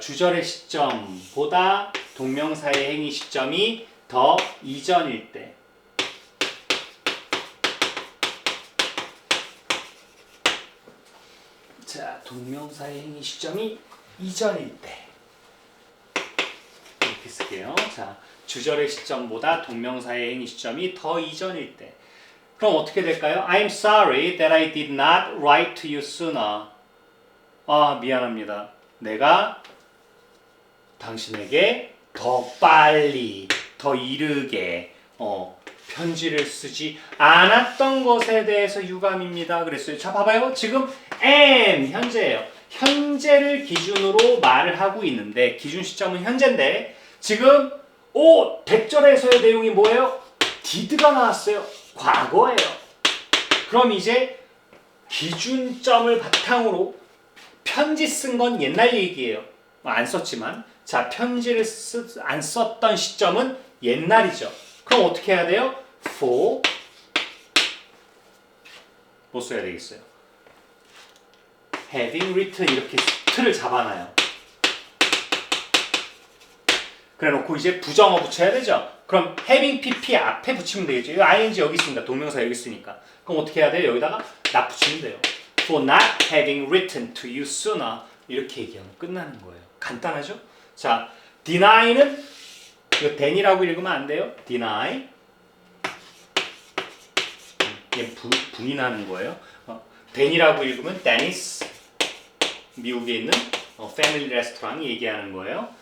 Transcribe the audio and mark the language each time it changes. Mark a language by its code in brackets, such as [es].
[ko] 주절의 시점보다 동명사의 행위 시점이 더 이전일 때 자, 동명사의 행위 시점이 이전일 때 이렇게 쓸게요. 자, 주절의 시점보다 동명사의 행위 시점이 더 이전일 때 그럼 어떻게 될까요? [en] I'm sorry that I did not write to you sooner. [ko] 미안합니다. 내가 당신에게 더 빨리, 더 이르게 편지를 쓰지 않았던 것에 대해서 유감입니다. 그랬어요. 자, 봐봐요. 지금 am 현재예요. 현재를 기준으로 말을 하고 있는데 기준 시점은 현재인데 지금 100절에서의 내용이 뭐예요? did가 나왔어요. 과거예요. 그럼 이제 기준점을 바탕으로 편지 쓴 건 옛날 얘기예요. 안 썼지만 자, 편지를 안 썼던 시점은 옛날이죠. 그럼 어떻게 해야 돼요? for 뭐 써야 되겠어요? [en] having written [ko] 이렇게 틀을 잡아놔요. 그래 놓고 이제 부정어 붙여야 되죠. 그럼 having pp 앞에 붙이면 되겠죠. 이 ing 여기 있습니다. 동명사 여기 있으니까. 그럼 어떻게 해야 돼요? 여기다가 not 붙이면 돼요. [en] For not having written to you sooner [ko] 이렇게 얘기하면 끝나는 거예요. 간단하죠? 자, deny는 이거 then이라고 읽으면 안 돼요. deny 얘 부인하는 거예요. then이라고 읽으면 Dennis 미국에 있는 패밀리 레스토랑 얘기하는 거예요.